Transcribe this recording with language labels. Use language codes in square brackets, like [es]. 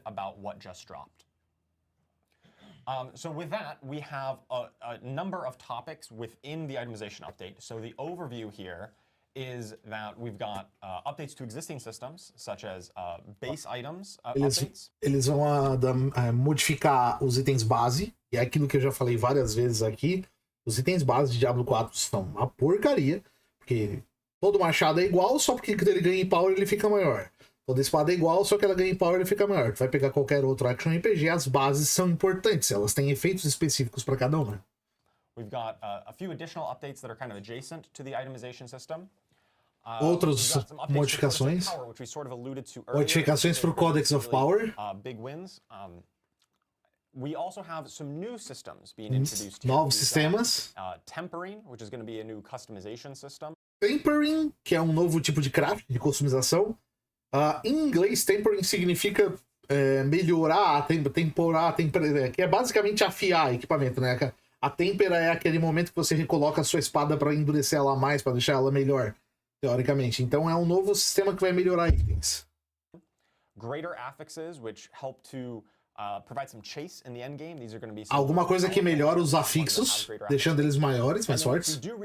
[en] About what just dropped. So with that, we have a number of topics within the itemization update. So the overview here is that we've got updates to existing systems, such as base items updates. [pt] Eles vão modificar os itens base, e é aquilo que eu já falei várias vezes aqui. Os itens base de Diablo 4 estão uma porcaria, porque todo machado é igual, só porque ele ganha em power ele fica maior. Toda espada é igual, só que ela ganha em power e fica maior. Tu vai pegar qualquer outro action RPG, as bases são importantes, elas têm efeitos específicos para cada uma. [en] We've got a few additional updates that are kind of adjacent to the itemization system. [pt] Outras modificações. Modificações para o Codex of Power. [en] Big wins. We also have some new systems being introduced. [pt] Novos sistemas. [en] Tempering, which is going to be a new customization system. [pt] Tempering, que é um novo tipo de craft, de customização. Em inglês, tempering significa melhorar, temperar, que é basicamente afiar equipamento, né? A têmpera é aquele momento que você recoloca a sua espada para endurecer ela mais, para deixar ela melhor, teoricamente. Então é um novo sistema que vai melhorar itens. [en] Greater affixes, which help to provide some chase in the end game. These are going to be [pt] alguma coisa que melhora os afixos, deixando eles maiores, mais fortes.